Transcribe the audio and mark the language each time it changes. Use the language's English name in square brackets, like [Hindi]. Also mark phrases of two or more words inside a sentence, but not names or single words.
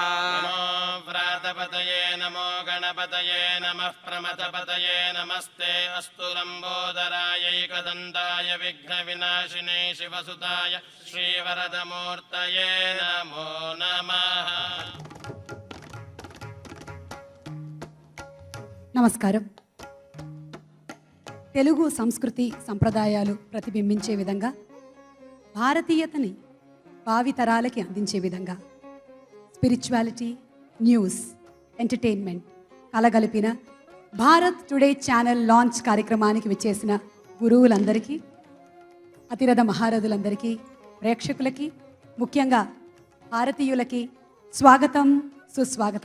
[Sanskrit] नमो व्रातपतये नमो गणपतये नमः प्रमथपतये नमस्ते अस्तु लम्बोदरायैकदन्ताय विघ्नविनाशिने शिवसुताय श्रीवरदमूर्तये नमो नमः. [Malayalam] നമസ്കാരം. [Telugu] తెలుగు సంస్కృతి సంప్రదాయాలు ప్రతిబింబించే విధంగా, భారతీయతని భావితరాలకి అందించే విధంగా [English] spirituality, news, entertainment [Telugu] కలగలిపిన భారత్ టుడే ఛానల్ లాంచ్ కార్యక్రమానికి విచ్చేసిన గురువులందరికీ, అతిరథ మహారథులందరికీ, ప్రేక్షకులకి, ముఖ్యంగా భారతీయులకి స్వాగతం, సుస్వాగతం.